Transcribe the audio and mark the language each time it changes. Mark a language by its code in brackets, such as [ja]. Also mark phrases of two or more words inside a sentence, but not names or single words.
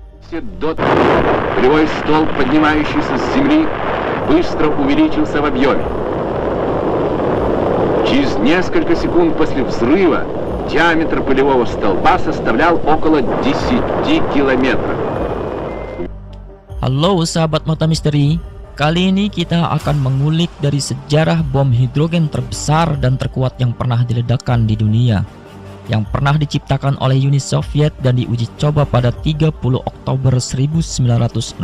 [ru] Полевой столб, поднимающийся с земли, быстро увеличился в объеме. Через несколько секунд после взрыва диаметр полевого столба составлял около 10 километров. [id] Halo sahabat Mata Misteri, kali ini kita akan mengulik dari sejarah bom hidrogen terbesar dan terkuat yang pernah diledakkan di dunia, yang pernah diciptakan oleh Uni Soviet dan diuji coba pada 30 Oktober 1961.